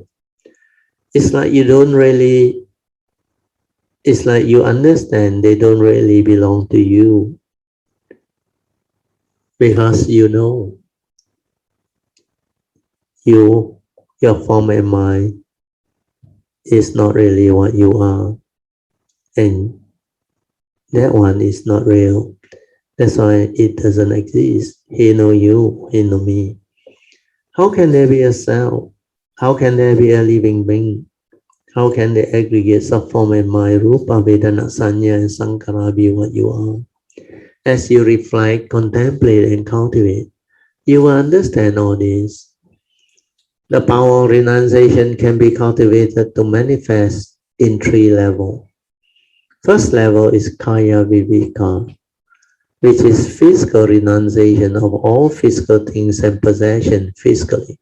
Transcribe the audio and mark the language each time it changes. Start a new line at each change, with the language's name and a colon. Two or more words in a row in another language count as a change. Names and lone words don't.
English: It's like you understand they don't really belong to you, because you know your form and mind is not really what you are, and that one is not real. That's why it doesn't exist. He know you, he know me. How can there be a self? How can there be a living being? How can the aggregates of form and mind,
Pali: rupa, vedana, sanya,
English: and sankhara be what you are? As you reflect, contemplate, and cultivate, you will understand all this. The power of renunciation can be cultivated to manifest in 3 levels. First level is
Pali: kaya viveka,
English: which is physical renunciation of all physical things and possession physically.